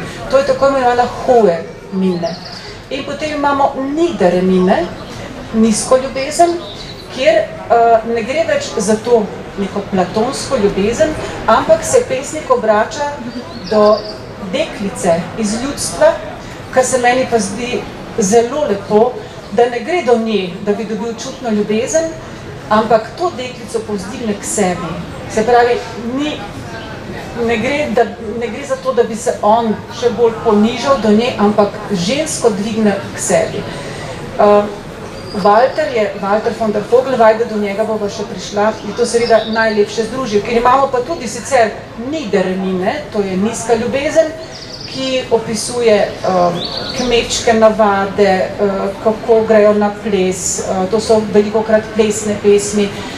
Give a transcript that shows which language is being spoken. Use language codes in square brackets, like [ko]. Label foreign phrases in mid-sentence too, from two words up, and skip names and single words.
[sl] To je tako imenovana [de] hohe mine. [sl] In potem imamo [de] nidere mine, [sl] nizko ljubezen, kjer ne gre več za to neko platonsko ljubezen, ampak se pesnik obrača do deklice iz ljudstva, kar se meni pa zdi zelo lepo, da ne gre do nje, da bi dobil čutno ljubezen, ampak to deklico povzdigne k sebi. Se pravi, ne gre za to, da bi se on še bolj ponižal do nje, ampak žensko dvigne k sebi. Walter von der Vogelweide, do njega bova še prišla, je to seveda najlepše združil, ker imamo pa tudi sicer [de] nidere mine, [sl] to je nizka ljubezen, ki opisuje kmečke navade, kako grejo na ples, to so velikokrat plesne pesmi.